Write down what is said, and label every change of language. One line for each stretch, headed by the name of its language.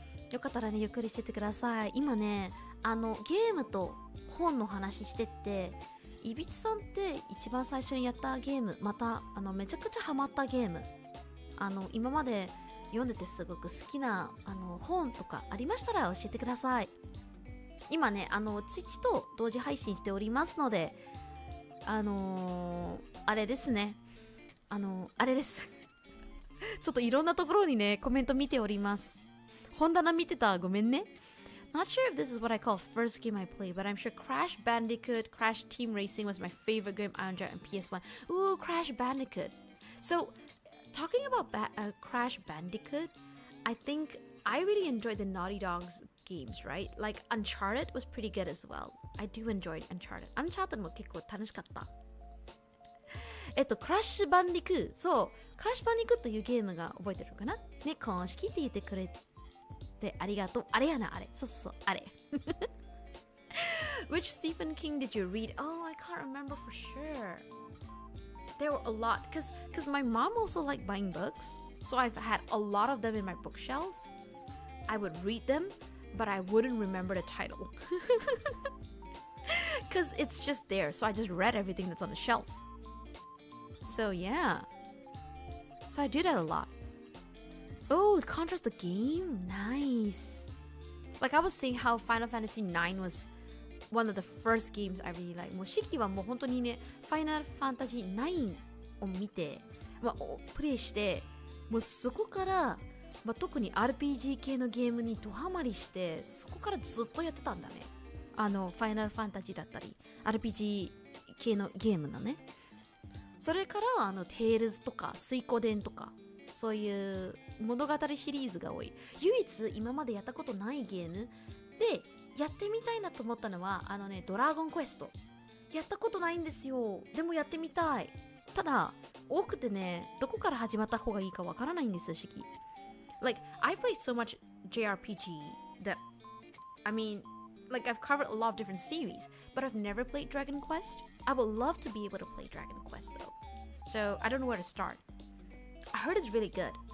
Japanese: よかったらね、ゆっくりしててください。今ね、ゲームと本の話してって、いびつさんって一番最初にやったゲーム、まためちゃくちゃハマったゲーム、今まで読んでてすごく好きな本とかありましたら教えてください。今ねTwitchと同時配信しておりますので、あれですね、あれですちょっといろんなところにねコメント見ております。本棚見てた、ごめんね。
English: Not sure if this is what I call first game I played, but I'm sure Crash Bandicoot, Crash Team Racing was my favorite game I enjoyed on PS1. Ooh, Crash Bandicoot. So, talking about Crash Bandicoot, I think I really enjoyed the Naughty Dog's games, right? Like Uncharted was pretty good as well. I do enjoy Uncharted.
Japanese: Uncharted も結構楽しかった。クラッシュバンディクー、そう、クラッシュバンディクーというゲームが覚えてるのかなね、公式って言ってくれてありがとう。あれやな、あれ。そう、あれ。
English: Which Stephen King did you read? Oh, I can't remember for sure. There were a lot, because my mom also liked buying books, so I've had a lot of them in my bookshelves. I would read them, but I wouldn't remember the title. Because it's just there, so I just read everything that's on the shelf. So yeah. So I do that a lot. Oh, contrast the game? Nice. Like I was saying how Final Fantasy 9 was one of the first games I really liked.
Japanese: もうシキはもう本当にね、Final Fantasy 9を見て、プレイして、もうそこから、特に RPG 系のゲームにドハマりして、そこからずっとやってたんだね。 Final Fantasy だったり、RPG 系のゲームのね。それからTales とか水湖伝とかそういう物語シリーズが多い。唯一今までやったことないゲームでやってみたいなと思ったのはドラゴンクエスト。やったことないんですよ。でもやってみたい。ただ多くてね、どこから始まった方がいいかわからないんですよ、シキ。
English: Like I played so much JRPG that I mean like I've covered a lot of different series, but I've never played Dragon Quest. I would love to be able to play Dragon Quest though. So I don't know where to start. I heard it's really good.